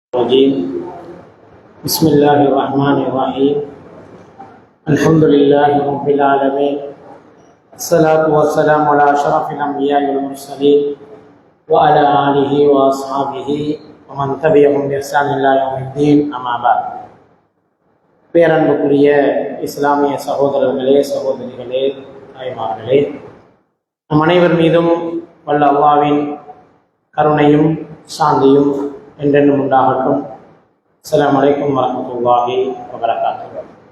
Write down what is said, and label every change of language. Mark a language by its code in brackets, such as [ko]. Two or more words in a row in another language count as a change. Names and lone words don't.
[ar] الرجيم بسم الله الرحمن الرحيم الحمد لله رب العالمين الصلاة والسلام على أشرف الأنبياء والمرسلين وعلى آله وأصحابه ومن تبعهم بإحسان إلى يوم الدين أما بعد. [ta] பேரன்புக்குரிய இஸ்லாமிய சகோதரர்களே, சகோதரிகளே, தாய்மார்களே, நம் அனைவர் மீதும் வல்ல அல்லாஹ்வின் கருணையும் சாந்தியும் என்றென்றும் உண்டாகட்டும். [ar] السلام عليكم ورحمة الله وبركاته.